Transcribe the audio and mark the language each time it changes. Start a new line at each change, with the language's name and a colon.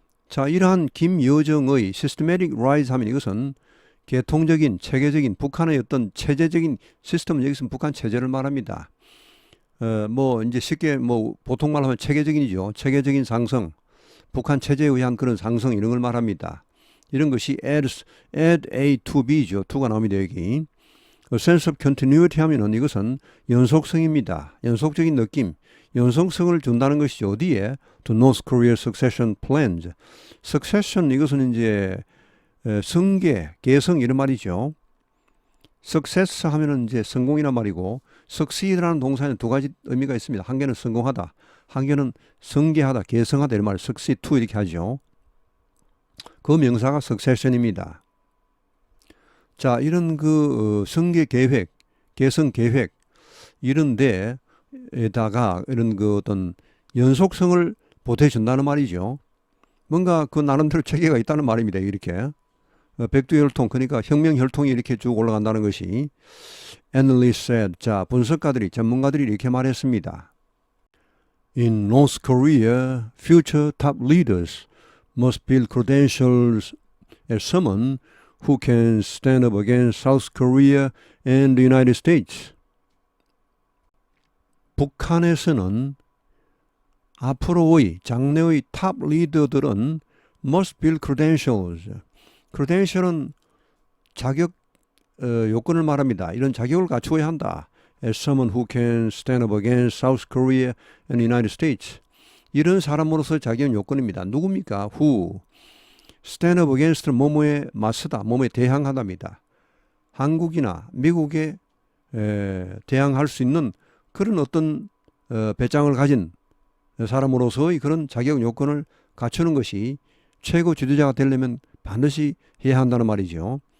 Korean: 자, 이러한 김여정의
English: systematic rise
Korean: 하면 이것은 계통적인, 체계적인 북한의 어떤 체제적인 시스템은 여기서 북한 체제를 말합니다. 뭐 이제 쉽게 뭐 보통 말하면 체계적인이죠. 체계적인 상승, 북한 체제에 의한 그런 상승 이런 걸 말합니다. 이런 것이
English: add A to B
Korean: 죠. to가 나옵니다 여기.
English: sense of continuity
Korean: 하면은 이것은 연속성입니다. 연속적인 느낌, 연속성을 준다는 것이죠.
English: 어디에? To North Korea succession plans.
Korean: succession 이것은 이제 승계, 계승 이런 말이죠. success 하면은 이제 성공이란 말이고 succeed라는 동사에는 두 가지 의미가 있습니다. 한 개는 성공하다, 한 개는 승계하다, 계승하다 이런 말
English: succeed to
Korean: 이렇게 하죠. 그 명사가 succession입니다. 자, 이런 그 승계 계획, 계승 계획 이런 데에다가 이런 그 어떤 연속성을 보태준다는 말이죠. 뭔가 그 나름대로 체계가 있다는 말입니다. 이렇게. 백두혈통, 그러니까 혁명혈통이 이렇게 쭉 올라간다는 것이
English: analysts said.
Korean: 자, 분석가들이, 전문가들이 이렇게 말했습니다.
English: In North Korea, future top leaders must build credentials as someone who can stand up against South Korea and the United States.
Korean: 북한에서는 앞으로의 장래의 탑 리더들은
English: must build credentials.
Korean: credential은 자격 요건을 말합니다. 이런 자격을 갖추어야 한다.
English: As someone who can stand up against South Korea and the United States.
Korean: 이런 사람으로서 자격 요건입니다. 누굽니까?
English: Who stand up against
Korean: 뭐뭐에 맞서다, 뭐뭐에 대항하답니다. 한국이나 미국에 대항할 수 있는 그런 어떤 배짱을 가진 사람으로서의 그런 자격 요건을 갖추는 것이 최고 지도자가 되려면 반드시 해야 한다는 말이죠.